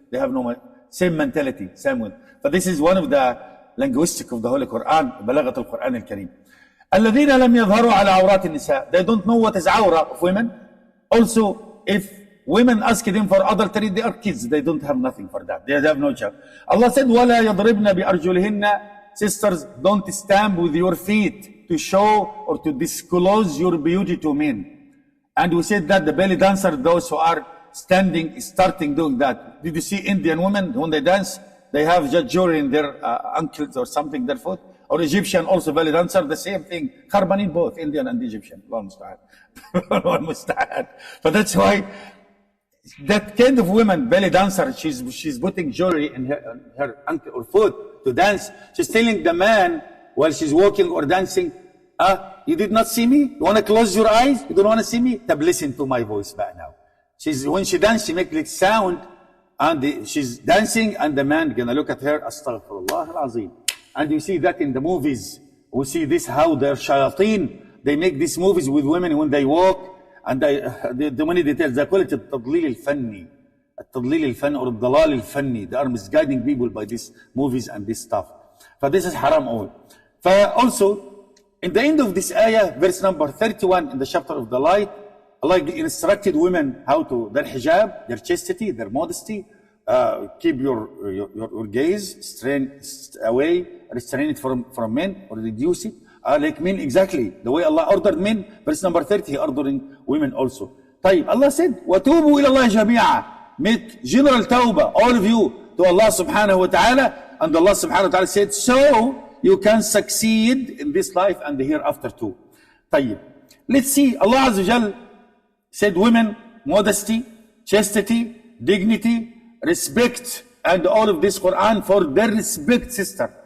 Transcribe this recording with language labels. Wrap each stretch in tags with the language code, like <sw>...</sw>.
<en>They have no same mentality, same one. But this is one of the linguistic of the Holy Quran,</en> <ar>بلاغة القرآن الكريم. الذين لم يظهروا على عورات النساء.</ar> <en>They don't know what is awra of women. Also, if women ask them for adultery, they are kids. They don't have nothing for that. They have no job. Allah said,</en> <ar>وَلَا يَضْرِبْنَ بِأَرْجُلِهِنَّ.</ar> <en>Sisters, don't stamp with your feet to show or to disclose your beauty to men. And we said that the belly dancer, those who are starting doing that. Did you see Indian women, when they dance, they have just jewelry in their ankles or something, their foot? Or Egyptian also belly dancer, the same thing. Kharbanin, both Indian and Egyptian. Allah musta'an. Allah musta'an. But that's why that kind of woman, belly dancer, she's putting jewelry in her ankle or foot to dance. She's telling the man while she's walking or dancing, you did not see me? You want to close your eyes? You don't want to see me? Tab, listen to my voice back now. When she dances, she makes like sound, and she's dancing, and the man gonna look at her, astaghfirullah al-azim. And you see that in the movies. We see this, how their shayateen, they make these movies with women when they walk, and the many details, they call it</en> <ar>التضليل الفني. التضليل الفني</ar> <en>or</en> <ar>الضلال الفني.</ar> <en>They are misguiding people by these movies and this stuff. So this is haram all. Also, in the end of this ayah, verse number 31 in the chapter of the light, Allah instructed women how to, their hijab, their chastity, their modesty, keep your gaze, restrain it from men, or reduce it. Like men, exactly. The way Allah ordered men, verse number 30, He ordering women also. طيب, Allah said,</en> <ar>وَتُوبُوا إِلَى اللَّهِ جَمِيعًا.</ar> <en>Make general tawbah, all of you, to Allah subhanahu wa ta'ala. And Allah subhanahu wa ta'ala said, so you can succeed in this life and the hereafter too. طيب, let's see, Allah Azza wa Jal said women, modesty, chastity, dignity, respect, and all of this Quran for their respect, sister.</en>